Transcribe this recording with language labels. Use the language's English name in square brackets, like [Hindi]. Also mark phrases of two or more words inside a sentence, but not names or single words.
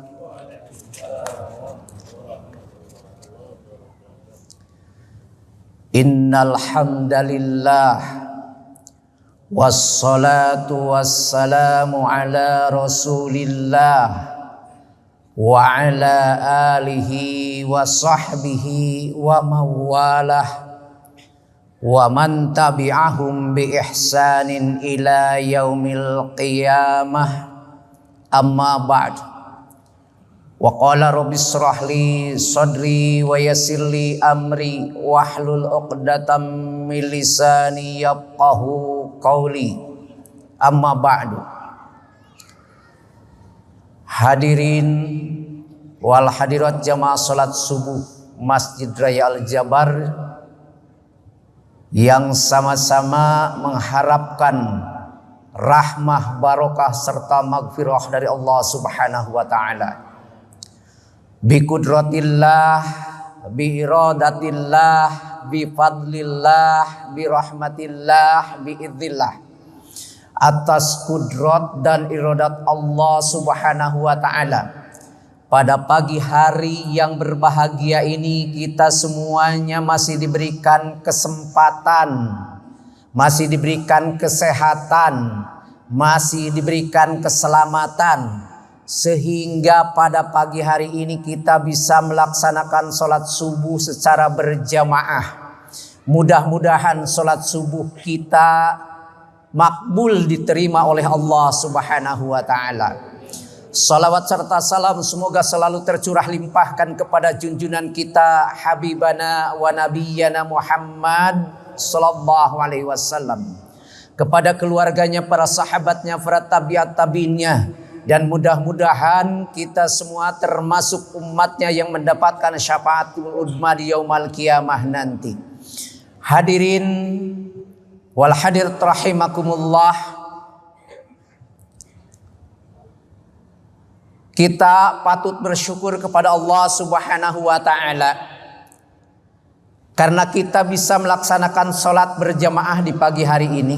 [Arabic] إن الحمد لله والصلاة والسلام على رسول الله وعلى آله وصحبه وموالاه ومن تبعهم بإحسان إلى يوم القيامة. أما بعد. وقال رب اشرح لي صدري ويسر لي أمري واحلل عقدة من لساني يفقهوا قولي. أما بعد. حاضرين والحاضرات [Indonesian] jamaah salat subuh Masjid Raya Al-Jabar yang sama-sama mengharapkan rahmah, barokah serta maghfirah dari Allah [Arabic] سبحانه وتعالى. بقدرة الله، بإرادة الله، بفضل الله، برحمة الله، بإذن الله. [Indonesian] Atas kudrat dan iradat Allah [Arabic] سبحانه وتعالى, [Indonesian] pada pagi hari yang berbahagia ini kita semuanya masih diberikan kesempatan, masih diberikan kesehatan, masih diberikan keselamatan, sehingga pada pagi hari ini kita bisa melaksanakan sholat subuh secara berjamaah. Mudah-mudahan sholat subuh kita makbul, diterima oleh Allah [Arabic] سبحانه وتعالى. [Indonesian] Salawat serta salam semoga selalu tercurah limpahkan kepada junjungan kita [Arabic] حبيبنا ونبينا [Indonesian] Muhammad [Arabic] صلى الله عليه وسلم, [Indonesian] kepada keluarganya, para sahabatnya, para tabi'at tabi'innya, dan mudah-mudahan kita semua termasuk umatnya yang mendapatkan [Arabic] الشفاعة العظمى [Indonesian] di [Arabic] يوم القيامة [Indonesian] nanti. [Arabic] حاضرين والحاضرات رحمكم الله, [Indonesian] kita patut bersyukur kepada Allah [Arabic] سبحانه وتعالى [Indonesian] karena kita bisa melaksanakan sholat berjamaah di pagi hari ini.